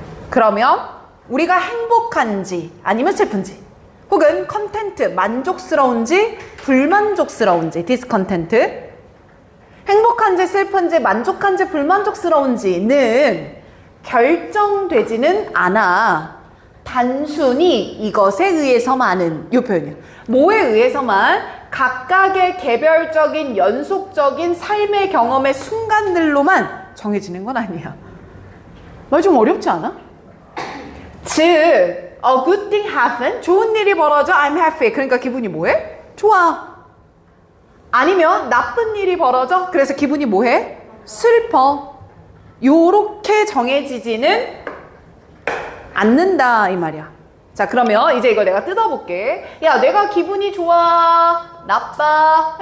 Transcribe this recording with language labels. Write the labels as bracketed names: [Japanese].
[Korean] 그러면 우리가 행복한지 아니면 슬픈지 혹은 컨텐트 만족스러운지 불만족스러운지 디스컨텐트 행복한지 슬픈지 만족한지 불만족스러운지는 결정되지는 않아. 단순히 이것에 의해서만은 이 표현이야. 뭐에 의해서만 각각의 개별적인 연속적인 삶의 경험의 순간들로만 정해지는 건 아니야. 말 좀 어렵지 않아? 즉, [English] a good thing happen, [Korean] 좋은 일이 벌어져, [English] I'm happy. [Korean] 그러니까 기분이 뭐해? 좋아. 아니면 나쁜 일이 벌어져, 그래서 기분이 뭐해? 슬퍼. 요렇게 정해지지는 않는다 이 말이야. 자, 그러면 이제 이거 내가 뜯어볼게. 야, 내가 기분이 좋아, 나빠.